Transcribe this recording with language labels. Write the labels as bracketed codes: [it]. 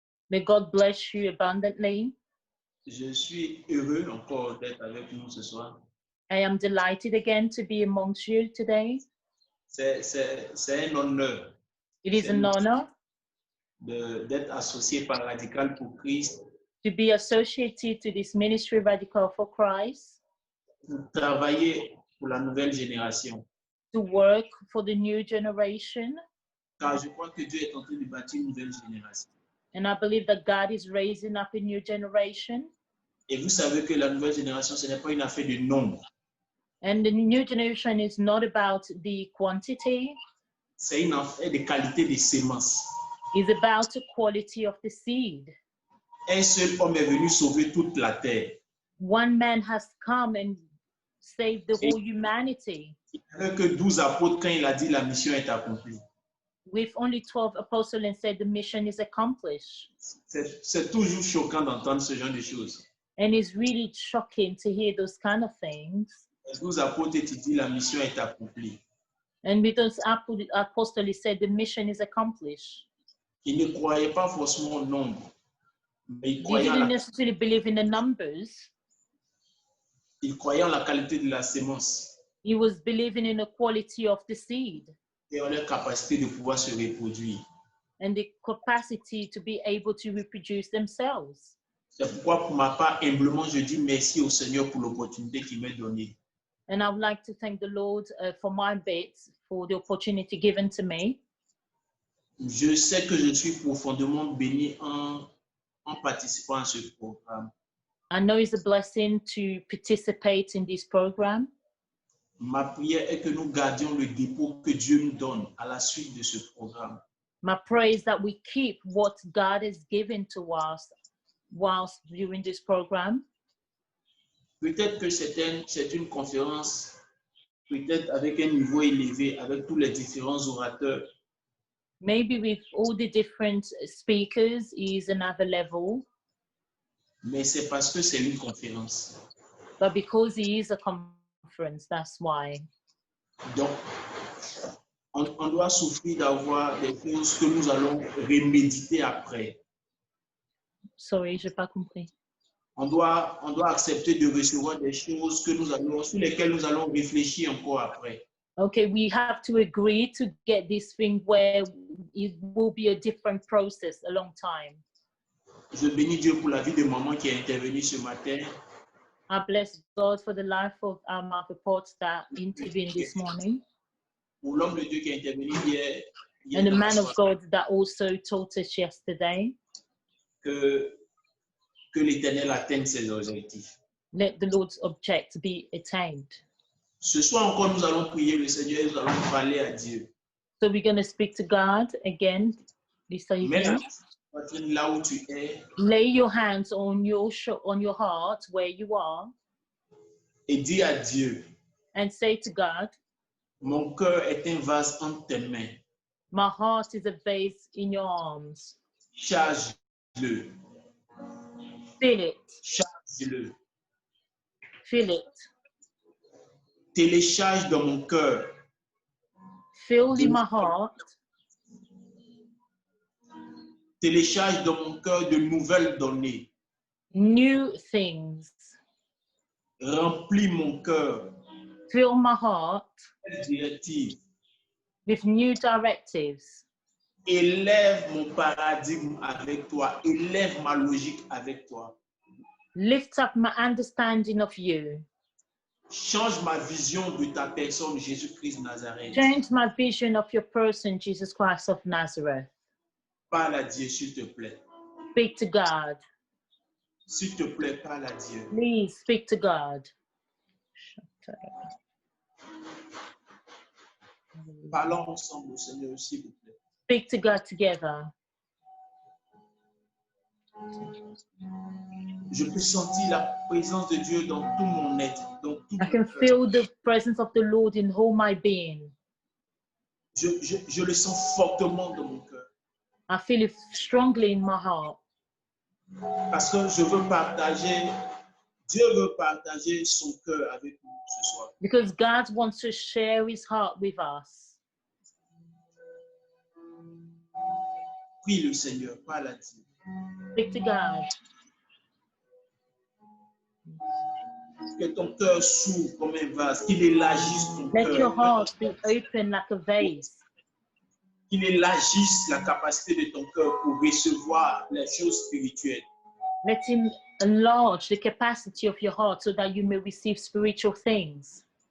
[en] May God bless you abundantly. [fr] Je suis heureux encore d'être avec nous ce soir. [en] I am delighted again to be amongst you today. [fr] C'est un honneur [en] It is an honor [fr] d'être associé par Radical pour Christ [en] to be associated to this ministry Radical for Christ, [fr] pour travailler pour la nouvelle génération. [en] to work for the new generation. [fr] Car je crois que Dieu est en train de bâtir une nouvelle génération. [en] And I believe that God is raising up a new generation. [fr] Et vous savez que la nouvelle génération, ce n'est pas une affaire de nombre. [en] And the new generation is not about the quantity, [fr] C'est une affaire de qualité des semences. [en] it's about the quality of the seed. [fr] Un seul homme est venu sauver toute la terre. [en] One man has come and saved the whole humanity. [fr] Il n'y avait que 12 apôtres quand il a dit la mission est accomplie. [en] With only 12 apostles and said the mission is accomplished. [fr] C'est toujours choquant d'entendre ce genre de choses. [en] And it's really shocking to hear those kind of things. [fr] Les 12 apôtres et dit la mission est accomplie. [en] And with those apostles, he said the mission is accomplished. [fr] Ils ne croyaient pas forcément au nombre, mais [en] They didn't necessarily believe in the numbers. [fr] ils croyaient en la qualité de la sémence [en] He was believing in the quality of the seed [fr] et en leur capacité de pouvoir se reproduire. [en] and the capacity to be able to reproduce themselves. [fr] C'est pourquoi, pour ma part, humblement, je dis merci au Seigneur pour l'opportunité qu'il m'a donnée. [en] And I would like to thank the Lord for my bit, for the opportunity given to me. [fr] Je sais que je suis profondément béni en participant à ce programme. [en] I know it's a blessing to participate in this program. [fr] Ma prière est que nous gardions le dépôt que Dieu nous donne à la suite de ce programme. [en] My prayer is that we keep what God has given to us whilst during this program. [fr] Peut-être que c'est une conférence, peut-être avec un niveau élevé, avec tous les différents orateurs. [en] Maybe with all the different speakers is another level, [fr] Mais c'est parce que c'est une conférence. [en] but because it is a conference, that's why. [fr] Donc, on doit souffrir d'avoir des choses que nous allons reméditer après. [en] Sorry, [fr] j'ai pas compris. On doit accepter de recevoir des choses sur lesquelles nous allons réfléchir encore après. [en] Okay, we have to agree to get this thing where it will be a different process a long time. [fr] Je bénis Dieu pour la vie de maman qui est intervenue ce matin. [en] I bless God for the life of our mother Pot that intervened this morning, [fr] Pour l'homme de Dieu qui est intervenu hier [en] and the [fr] dans la [en] man of [fr] soirée, [en] God that also taught us yesterday. [fr] que l'Éternel atteigne ses objectifs. [en] Let the Lord's object be attained. [fr] Ce soir encore, nous allons prier le Seigneur et nous allons parler à Dieu. [en] So we're going to speak to God again this [fr] Mets la [en] evening. [fr] poitrine là où tu es [en] Lay your hands on your heart where you are [fr] et dis à Dieu, [en] and say to God, [fr] mon cœur est un vase entre tes mains. [en] my heart is a vase in your arms. [fr] Charge-le, [en] Fill it, [fr] charge-le. [en] fill it. [fr] Télécharge dans mon cœur [en] Fill in my heart, [fr] télécharge dans mon cœur de nouvelles données. [en] new things. [fr] Remplis mon cœur [en] Fill my heart [fr] de directives. [en] with new directives. [fr] Élève mon paradigme avec toi. Élève ma logique avec toi. [en] Lift up my understanding of you. [fr] Change ma vision de ta personne, Jésus-Christ Nazareth. [en] Change my vision of your person, Jesus Christ of Nazareth. [fr] Parle à Dieu, s'il te plaît. [en] Speak to God. [fr] S'il te plaît, parle à Dieu. [en] Please speak to God. [fr] Parlons ensemble au Seigneur, s'il vous plaît. [en] Speak to God together. [fr] Je peux sentir la présence de Dieu dans tout mon être, dans tout [en] I [fr] mon [en] can [fr] cœur. [en] feel the presence of the Lord in all my being. [fr] Je le sens fortement dans mon cœur. [en] I feel it strongly in my heart [fr] Parce que je veux partager, Dieu veut partager son cœur avec nous ce soir. [en] because God wants to share his heart with us. [fr] Prie le Seigneur, parle à Dieu. [en] Speak to God. [fr] Que ton cœur s'ouvre comme un vase, qu'il élargisse ton [en] Let your [fr] cœur, [en] heart be open like a vase. [fr] qu'il élargisse la capacité de ton cœur pour recevoir les choses spirituelles. [en] Let him enlarge the capacity of your heart so that you may receive spiritual things.